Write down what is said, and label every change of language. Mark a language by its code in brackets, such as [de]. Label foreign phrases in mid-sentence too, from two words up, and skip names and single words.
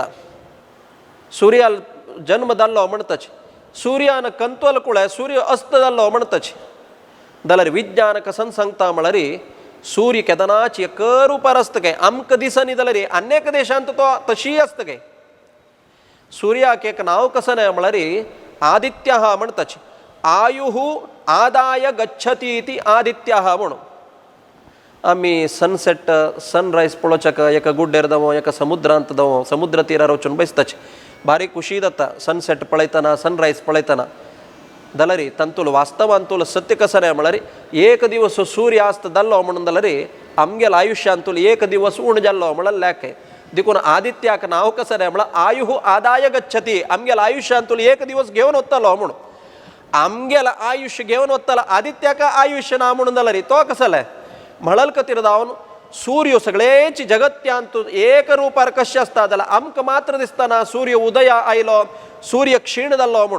[kok] सूर्याल जन्म जाल्लो म्हणटच सूर्यान कंतोल कुळे सूर्य अस्त जाल्लो म्हणटच जाल्यार विज्ञान कसं सांगता म्हळ्यार सूर्य केदनाच एक रुपार आसता काय. आमकां दिसनी जाल्यार अनेक देशांत तो तशी आसता काय. सूर्याक एक नांव कसं न्हय म्हळ्यार आदित्य म्हणटच [sa] आयुः आदाय गच्छती इति आदित्य [kok] म्हणून. आमी [en] sunset sunrise [kok] पळोवच्याक एका गुड्डेर जावं एका समुद्रांत जावं समुद्र तीरार वचून बसताच भारी खुशी जाता सनसेट पळयतना सनरायज पळयतना. जाल्यार तांतूल वास्तवांतूल सत्य कसं न्हय म्हळ्यार एक दिवस सूर्यास्त जाल्लो म्हणून जाल्यार आमगेल आयुश्यांतूल एक दिवस उण जाल्लो म्हळ्यार लेख. देखून आदित्याक नांव कसं न्हय म्हळ्यार [sa] आयुः आदाय गच्छती [kok] आमगेल आयुश्यांतूल एक दिवस घेवन वतलो म्हणून. आमगेल आयुष्य घेवन वतलो आदित्याक आयुष्य ना म्हणून जाल्यार तो कसले म्हळल खातीर जावन सूर्य सगळेची जगत्यांतू एक रुपार कशें आसता जाल्यार आमकां मात्र दिसतना सूर्य उदया आयलो सूर्य क्षीण जाल्लो म्हणून.